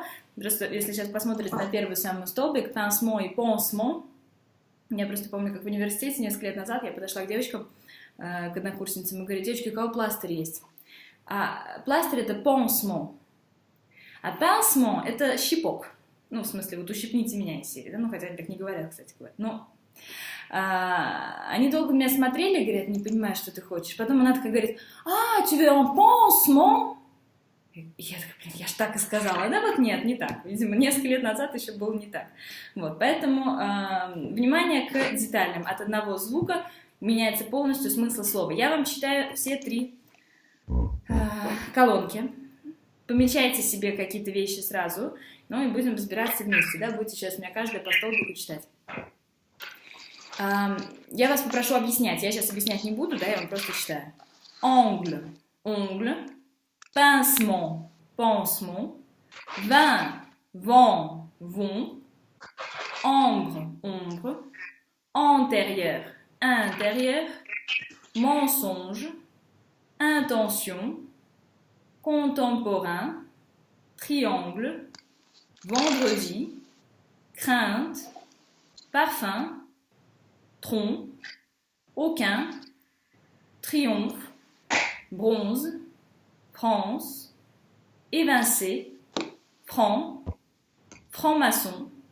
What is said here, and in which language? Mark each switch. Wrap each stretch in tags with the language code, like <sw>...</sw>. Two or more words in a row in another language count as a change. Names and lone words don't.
<ru>Просто если сейчас посмотрите на первый самый столбик, pansement и pansement, я просто помню, как в университете несколько лет назад я подошла к девочкам, к однокурсницам, и говорю: девочки, у кого пластырь есть? А пластырь — это pansement, а pansement — это щипок. Ну, в смысле, вот ущипните меня из серии, да? Ну, хотя они так не говорят, кстати говоря. Но они долго меня смотрели, говорят, не понимаю, что ты хочешь. Потом она такая говорит:</ru> <fr>tu veux un pansement?</fr> <ru>Я такая: блин, я ж так и сказала. Да вот нет, не так. Видимо, несколько лет назад еще было не так. Вот, поэтому внимание к деталям. От одного звука меняется полностью смысл слова. Я вам читаю все 3 колонки. Помечайте себе какие-то вещи сразу, ну и будем разбираться вместе, да, будете сейчас меня каждая по столбику читать. Я вас попрошу объяснять, я сейчас объяснять не буду, да, я вам просто читаю.</ru> <fr>Ongle, ongle, pincement, pansement, vin, vent, vont, ombre, ombre, antérieur, intérieur, mensonge, intention, contemporain, triangle, vendredi, crainte, parfum, tronc, aucun, triomphe, bronze, France, évincé, franc, franc-maçon,</fr>